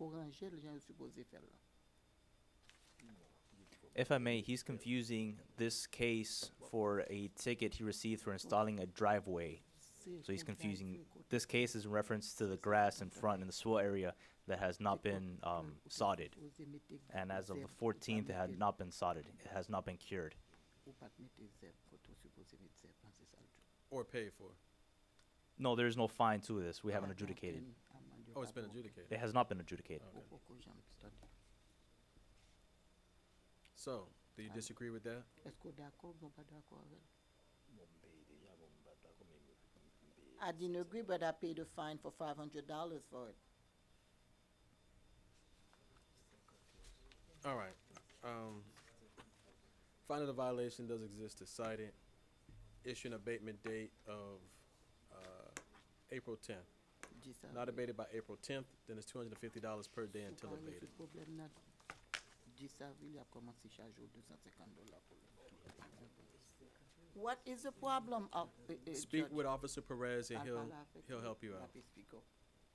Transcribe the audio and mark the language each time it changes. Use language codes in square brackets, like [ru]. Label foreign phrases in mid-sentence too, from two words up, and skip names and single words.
[en] If I may, he's confusing this case for a ticket he received for installing a driveway. So he's confusing, this case is in reference to the grass in front in the swell area that has not been sodded. And as of the 14th, it had not been sodded. It has not been cured. [ht] Ou pas mette zep, koto suppose mette zep an se sal tou. [en] Or paid for? No, there's no fine to this. We haven't Ah, adjudicated. [ht] donc, amende yo [en] Oh, it's [ht] pa [en] been [ht] pou- [en] adjudicated. It has not been adjudicated. [ht] Ou poko jam study. [en] So, do you disagree with that? [ht] Esko d'akor, bon pa d'akor avel? [en] I didn't agree, but I paid a fine for $500 for it. All right. Finding the violation does exist to cite it. Issue an abatement date of April 10th. [ht] Disa [en] Not [ht] vile. [en] abated by April 10th, then it's $250 per day until [ht] Ou pa [en] abated. [ht] refi problem nan. Disa vile ap komanse chaje ou $250 pou le. [en] What is the problem of Speak Judge? with Officer Perez and [ht] Al [en] he'll [ht] pala avek [en] he'll [ht] li, [en] help you [ht] la [en] out. [ht] pe [en] speak up.